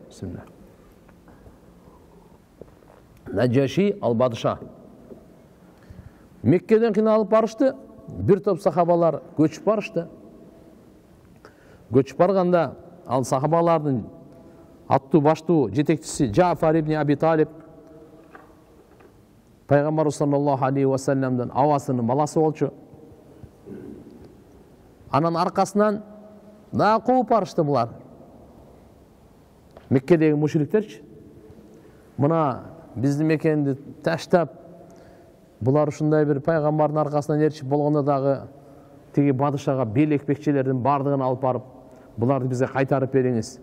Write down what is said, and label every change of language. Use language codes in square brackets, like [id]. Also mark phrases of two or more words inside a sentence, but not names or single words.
[ky] Бисмилlah. Наджаши ал-Бадыша. Меккеден кыйналып барышты, бир топ сахабалар көчүп барышты. Көчүп барганда ал сахабалардын аттуу баштуу жетекчиси Джафар ибн Аби Талиб пайгамбар [ar] صلى الله عليه وسلم [ky] абасынын баласы болчу. Анан аркасынан да кууп барышты булар. Меккедеги мушриктерчи. Мына биздин мекенди таштап, булар ушундай бир пайгамбардын аркасынан ээрчип болгондо дагы тиги падышага белекпекчилердин бардыгын алып барып, буларды бизге кайтарып бериңиз.